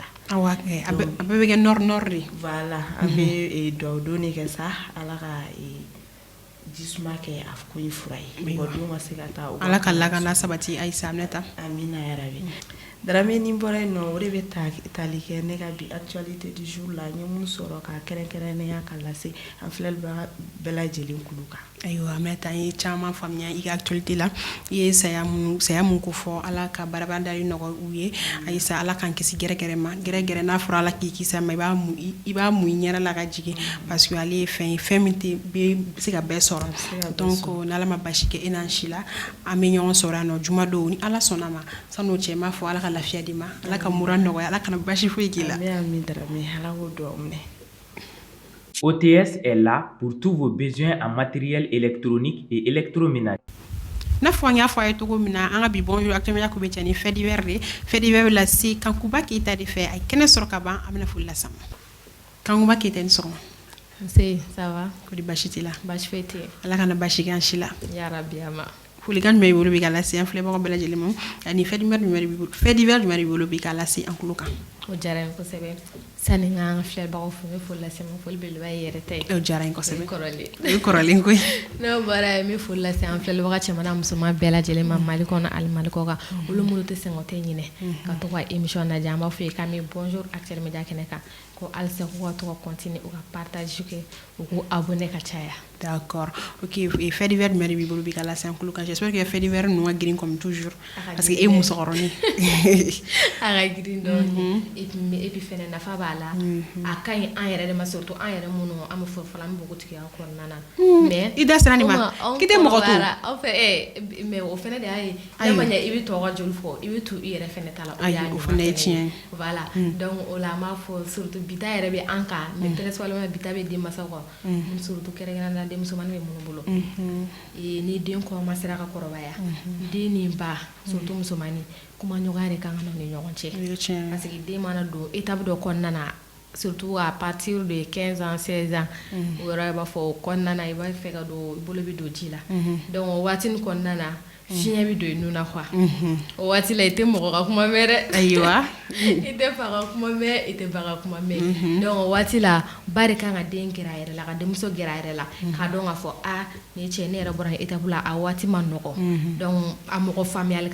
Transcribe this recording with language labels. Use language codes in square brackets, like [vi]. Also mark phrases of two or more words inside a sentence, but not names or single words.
[bm] a bɛɛ bɛ kɛ nord de voilà an bɛ dugawu doni kɛ sa ala ka jisuma kɛ a ko in fura ye mɔgɔdenw ka se ka taa ala ka lakana sabati Ayisa Aminata amina yarabi Dramé ni bɔra yen nɔ o de bɛ tali kɛ ne ka bi [fr] actualité du jour [bm] la n ye mun sɔrɔ ka kɛrɛnkɛrɛnnenya ka lase an filɛlibaga bɛɛ lajɛlen kulu kan ayiwa mais tan ye caman faamuya i ka actualité la i ye saya mun ko fɔ ala ka barabandali nɔgɔ u ye ayisa ala k'an kisi gɛrɛgɛrɛ ma gɛrɛgɛrɛ n'a fɔra ala k'i kisa ma i b'a mu i ɲɛra la ka jigin [fr] parce que [bm] ale ye fɛn ye fɛn min tɛ bɛ se ka bɛɛ sɔrɔ donc n'ala ma basi kɛ e n'an si la an bɛ ɲɔgɔn sɔrɔ yan nɔ juma don ni ala sɔnna ma san'o cɛ n b'a fɔ ala ka lafiya di ma ala ka mura nɔgɔya ala kana basi foyi k'i la. [fr] OTS est là pour tous vos besoins en matériel électronique et électroménager. [bm] n'a fɔ an y'a fɔ a ye cogo min na an ka bi [fr] bonjour actuellement [bm] ko bɛ cɛ ni [fr] fait divers [bm] de [fr] fait divers [bm] bɛ lase Kankuba Keyita de fɛ a ye kɛnɛ sɔrɔ ka ban a bɛna foli las'an ma Kankuba Keyita ni sɔgɔma. Nse, [fr] ça va? [bm] Kodi basi t'i la? Basi foyi tɛ yen. Ala kana basi kɛ an si la. Yarabi ama. Folikan jumɛn b'i bolo bi ka lase an filɛbagaw bɛɛ lajɛlen ma ani [fr] fait divers [bm] jumɛn b'i bolo b'i bolo bi ka lase an tulo kan. O diyara n ye kosɛbɛ. Sani n ka an ka filɛbagaw fo n bɛ foli lase n ma foli belebeleba ye yɛrɛ ta ye. O diyara n ye kosɛbɛ. O ye kɔrɔlen koyi. N'o bɔra yen n bɛ foli lase an filɛbaga cɛman n'a musoman bɛɛ lajɛlen ma Mali kɔnɔ ani Mali kɔ kan olu minnu tɛ sɛgɛn o tɛ ɲinɛ ka to ka émission lajɛ an b'a fɔ ye k'an bɛ bonjour Actuel Media kɛnɛ kan ko halisa k'u ka to ka continuer u ka partage kɛ u k'u abonné ka caya. [fr] D'accord. Ok, fait divers [bm] jumɛn b'i bolo bi ka lase an tulo kan [fr] j'espère que fait divers [bm] ninnu ka girin [fr] comme toujours parce que [bm] e musokɔrɔni. A ka girin dɔɔni [fr] et puis [bm] fɛnɛ nafa b'a la a ka ɲi an yɛrɛ de ma surtout an yɛrɛ minnu an bɛ fɔlɔ an bɛ bogotigiya kɔnɔna na mais i da sera nin ma k'i tɛ mɔgɔ to aw fɛ mais o fɛnɛ de y'a ye n'a ma ɲɛ i bɛ tɔw ka joli fɔ i bɛ to i yɛrɛ fɛnɛ ta la o fɛnɛ ye tiɲɛ [fr] voilà donc [bm] o la an b'a fɔ surtout bita yɛrɛ bɛ an kan [fr] mais principalement [bm] bita bɛ denmansaw kan surtout kɛrɛnkɛrɛnnenya denmusomanin bɛ minnu bolo ni den commencera ka kɔrɔbaya den ni ba surtout musomanin kuma ɲɔgɔnya de kan ka na ni ɲɔgɔn cɛ [fr] parce que [bm] den mana don étape dɔ kɔnɔna na [fr] surtout à partir de 15 ans 16 ans [bm] o yɔrɔ i b'a fɔ o kɔnɔna na i b'a fɛ ka don i bolo bɛ don ji la donc o waati nin kɔnɔna na fiɲɛ bɛ don i nun na quoi o waati la i tɛ mɔgɔ ka kuma mɛn dɛ ayiwa i tɛ fa ka kuma mɛn i tɛ ba ka kuma mɛn donc o waati la ba de kan ka den gɛrɛ a yɛrɛ la ka denmuso gɛrɛ a yɛrɛ la k'a dɔn k'a fɔ nin cɛ ne yɛrɛ bɔra nin étape la a waati ma nɔgɔ donc a mɔgɔ faamuyali